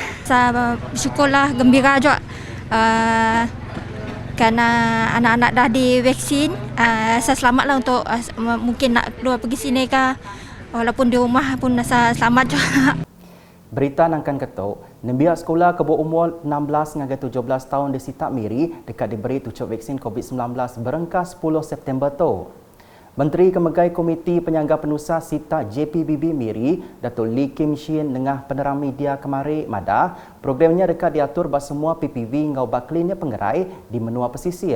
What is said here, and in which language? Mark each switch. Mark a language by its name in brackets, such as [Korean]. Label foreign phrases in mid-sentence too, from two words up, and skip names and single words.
[Malay] Saya bersyukurlah, gembira juga kerana anak-anak dah divaksin. Saya selamatlah untuk mungkin nak keluar pergi sini ke, walaupun di rumah pun saya selamat juga. [Iban] Berita nangkan ketuk, Nembia sekolah ke bawah umur 16 hingga 17 tahun di Sitak Miri dekat diberi tucuk vaksin COVID-19 berengkas 10 September tu. Menteri Kemegai Komiti Penyangga Penusa Sitak JPBB Miri, Datuk Lee Kim Shin dengan penerang media kemari Madah, programnya dekat diatur bas semua PPV ngau bak klinik pengerai di menua pesisir.